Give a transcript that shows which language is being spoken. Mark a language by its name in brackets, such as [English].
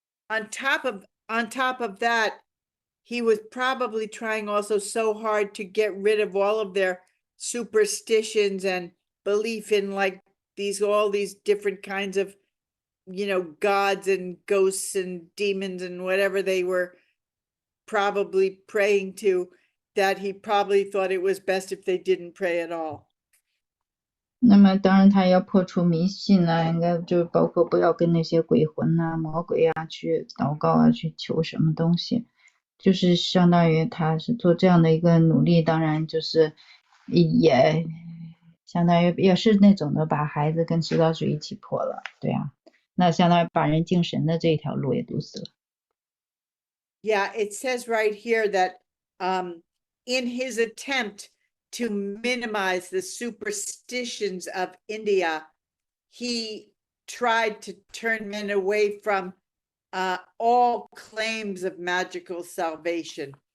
[English] On top of that, he was probably trying also so hard to get rid of all of their superstitions and belief in like all these different kinds of, you know, gods and ghosts and demons and whatever they were probably praying to, that he probably thought it was best if they didn't pray at all. [Chinese] 那么当然他要破除迷信啊，应该就包括不要跟那些鬼魂啊、魔鬼啊去祷告啊，去求什么东西，就是相当于他是做这样的一个努力，当然就是也相当于也是那种的把孩子跟石头水一起破了，对啊，那相当于把人敬神的这一条路也堵死了。 [English] Yeah, it says right here that in his attempt to minimize the superstitions of India, he tried to turn men away from all claims of magical salvation.